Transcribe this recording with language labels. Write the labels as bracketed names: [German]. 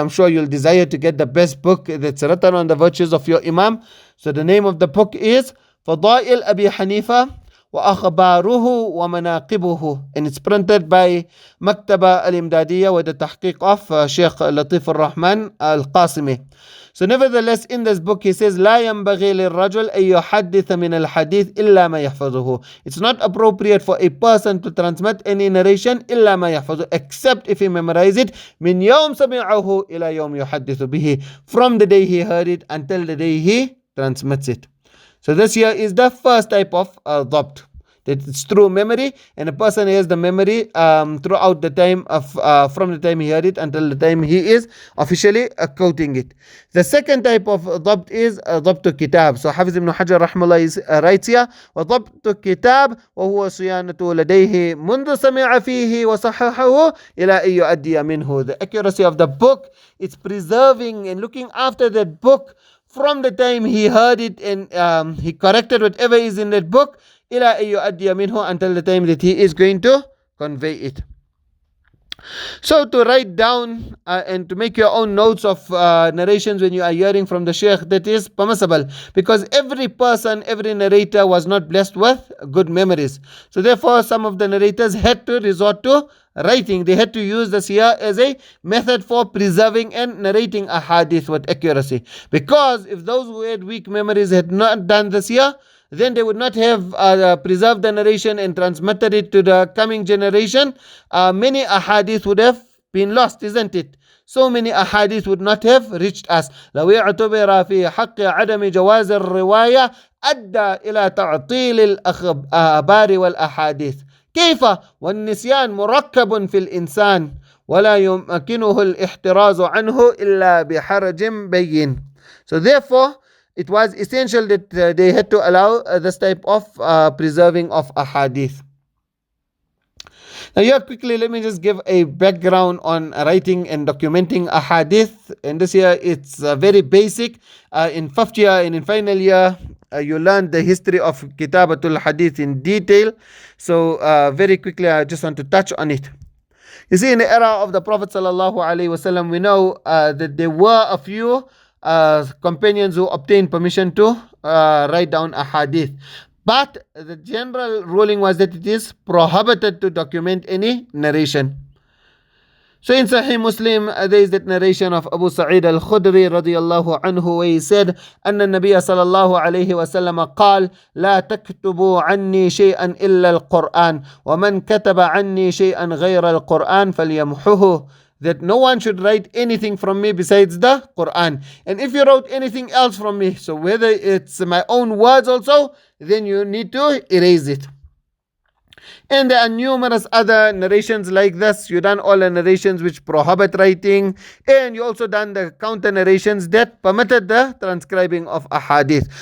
[English] I'm sure you'll desire to get the best book that's written on the virtues of your Imam. So the name of the book is Fadail Abi Hanifa وأخباره ومناقبه, and it's printed by Maktaba al-Imdadiyya with the tahqiq of Sheikh Latif al-Rahman al-Qasimi. So nevertheless, in this book he says [Arabic] لا ينبغي للرجل أن يحدث من الحديث إلا ما يحفظه. [English] It's not appropriate for a person to transmit any narration [Arabic] إلا ما يحفظه, [English] except if he memorize it [Arabic] من يوم سمعه إلى يوم يحدث به, [English] from the day he heard it until the day he transmits it. So this here is the first type of Ḍabṭ, that it's through memory, and a person has the memory throughout the time of from the time he heard it until the time he is officially quoting it. The second type of Ḍabṭ is ضبط kitab. So Hafiz ibn Hajar rahimahullah writes here [Arabic] وضبط الكتاب وهو صيانته لديه منذ سمع فيه وصححه إلى أن يؤدي منه. [English] The accuracy of the book, it's preserving and looking after that book from the time he heard it and he corrected whatever is in that book [Arabic] إلى أن يؤدي منه, [English] until the time that he is going to convey it. So to write down and to make your own notes of narrations when you are hearing from the Shaykh, that is permissible, because every person, every narrator was not blessed with good memories. So therefore some of the narrators had to resort to writing. They had to use the siyah as a method for preserving and narrating a hadith with accuracy, because if those who had weak memories had not done the siyah, then they would not have preserved the narration and transmitted it to the coming generation. Many ahadith would have been lost, isn't it? So many ahadith would not have reached us. [Arabic] لو اعتبر في حق عدم جواز الرواية أدى إلى تعطيل الأخبار والأحاديث. كيف والنسيان مركب في الإنسان ولا يمكنه الاحتراز عنه إلا بحرج بين. [English] So therefore it was essential that they had to allow this type of preserving of ahadith. Now here quickly let me just give a background on writing and documenting ahadith. And this year it's very basic. In 5th year and in final year you learn the history of Kitabatul Hadith in detail. So very quickly I just want to touch on it. You see, in the era of the Prophet sallallahu alaihi wasallam, we know that there were a few companions who obtained permission to write down a hadith. But the general ruling was that it is prohibited to document any narration. So in Sahih Muslim, there is that narration of Abu Sa'id al-Khudri radiyallahu anhu, where he said, [Arabic] أن النبي صلى الله عليه وسلم قال لا تكتبوا عني شيئا إلا القرآن ومن كتب عني شيئا غير القرآن فليمحه. [English] That no one should write anything from me besides the Quran. And if you wrote anything else from me, so whether it's my own words also, then you need to erase it. And there are numerous other narrations like this. You done all the narrations which prohibit writing, and you also done the counter narrations that permitted the transcribing of ahadith.